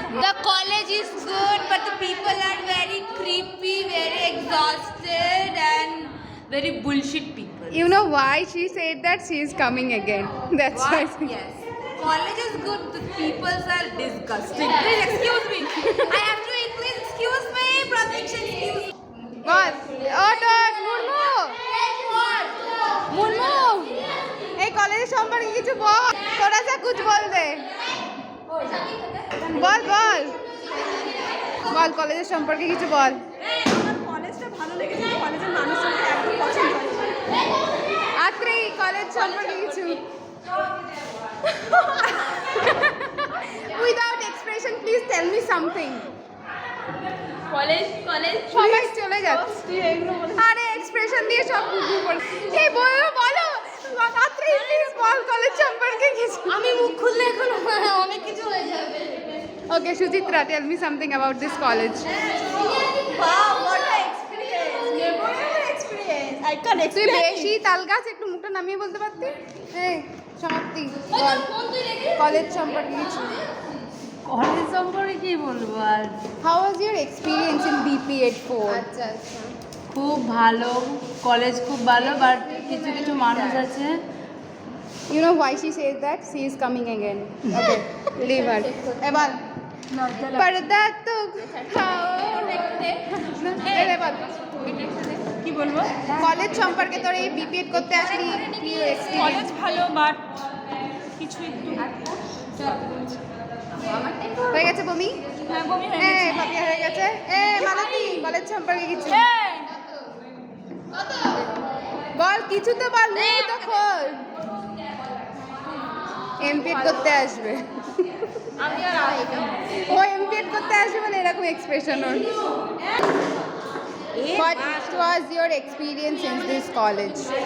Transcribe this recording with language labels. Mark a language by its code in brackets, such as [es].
[en] The college is good, but the people are very creepy, very exhausted, and very bullshit people. You know why she said that? She is coming again. That's why. Yes. College is good, the people are disgusting. Please excuse me. I have to eat. Please excuse me. Pratiksha, excuse me. [bn] বল ওটক মুর্মু মুর্মু এই কলেজের সম্পর্কে কিছু বল, তোরা যা কুছ বল দে, বল বল বল কলেজের সম্পর্কে কিছু বল। আমার কলেজটা ভালো লেগেছে, কলেজের মানুষজনকে একদম পছন্দ হয়েছে। আত্রি কলেজ সম্পর্কে কিছু [en] Without expression please tell me something. [bn] College সবাই চলে যাচ্ছে, আরে এক্সপ্রেশন দিয়ে সব বুঝবো বল। এই বলো বলো আত্রি প্লিজ বল কলেজ সম্পর্কে কিছু। আমি মুখ খুললে এখন অনেক কিছু হয়ে যাবে। [en] Okay, Sujitra, tell me something about this college. Wow, what an experience! Memorable experience. I can't [bn] তুই [en] explain. [bn] বেশি তাল গাছ একটু মুখটা নামিয়ে বলতে পারতি? এই সমাপ্তি বল কলেজ সম্পর্কে কিছু। কলেজ সম্পর্কে কি বলবো আর, [en] How was your experience in BP84? [bn] আচ্ছা খুব ভালো কলেজ, খুব ভালো, বাট কিছু কিছু মানুষ আছে। [en] You know why she says that? She is coming again. Okay, leave her. [bn] এবার পর্দা তো খাও। এই বল কি বলবো, কলেজ সম্পর্কে তোর এই বিপিএড করতে আসলি কি এক্সপেরিয়েন্স? কলেজ ভালো, বাট কিছু একটু হয়ে গেছে বমি? হ্যাঁ, বমি হয়ে হ্যাঁ গেছে। পাপিয়া হয়ে গেছে। মালতী কলেজ সম্পর্কে কিছু বল, কিছু তো বল, মুখ তো খোল। এমপিএড করতে আসবে, আমি আর ও এমপিএড করতে আসবে মানে এরকম expression or. [en] What was your experience in this college?